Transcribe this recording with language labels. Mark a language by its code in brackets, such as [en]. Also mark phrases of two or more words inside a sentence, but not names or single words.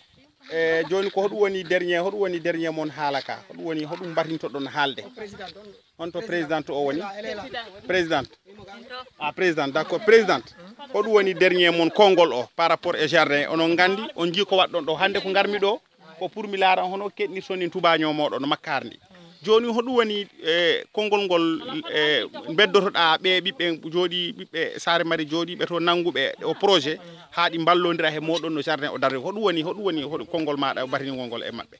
[ff] e joni ko hoɗum woni dernier mon haalaka hoɗum mbatinto ɗon haalde on to présidente o woni [fr] présidente présidente d'accord présidente [ff] hoɗum woni dernier mon kongol o [fr] par rapport [ff] e jardin onon gandi on jii ko waɗɗon ɗo hande ko garmi ɗo ko pour mi laara hono keɗni soni tubaño moɗon makkarndi joni hoɗum woni kongol ngol beddotoɗa ɓe ɓiɓɓe jooɗi ɓiɓɓe Saare Mari jooɗiɓe to nanguɓe o projet ha ɗi ballodira he moɗon no jardin o darde hoɗum woni kongol maɗa batingol ngol e mabɓe